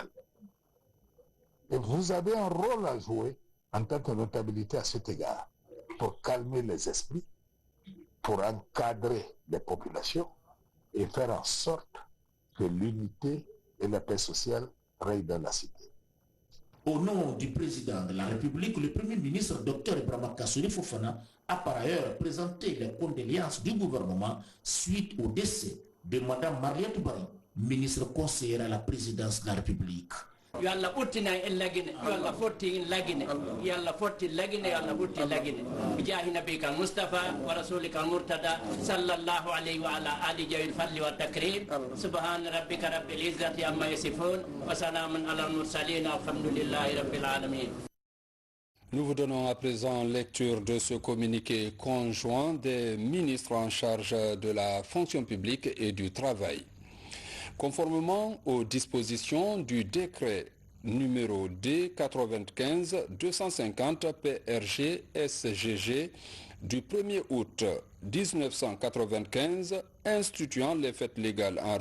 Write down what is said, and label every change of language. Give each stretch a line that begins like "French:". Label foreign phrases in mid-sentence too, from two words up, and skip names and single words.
French: Et vous avez un rôle à jouer en tant que notabilité à cet égard, pour calmer les esprits, pour encadrer les populations et faire en sorte que l'unité et la paix sociale règnent dans la cité. Au nom du président de la République, le Premier ministre Dr Ibrahima Kassori Fofana a par ailleurs présenté les condoléances du gouvernement suite au décès de Mme Mariette Barry, ministre conseillère à la présidence de la République.
Fula: yo Allah ɓurtina en lagine yo Allah fotti en lagine yo Allah fotti lagine yo Allah ɓurti lagine
Arabic: بجاه نبيك مصطفى ورسولك مرتضى صلى الله عليه وعلى آل ذوي الفضل والتكريم سبحان ربك رب العزة عما يصفون وسلام على المرسلين الحمد لله رب العالمين.
French: Nous vous donnons à présent lecture de ce communiqué conjoint des ministres en charge de la fonction publique et du travail. Conformément aux dispositions du décret numéro D95-250 PRG SGG du 1er août 1995 instituant les fêtes légales en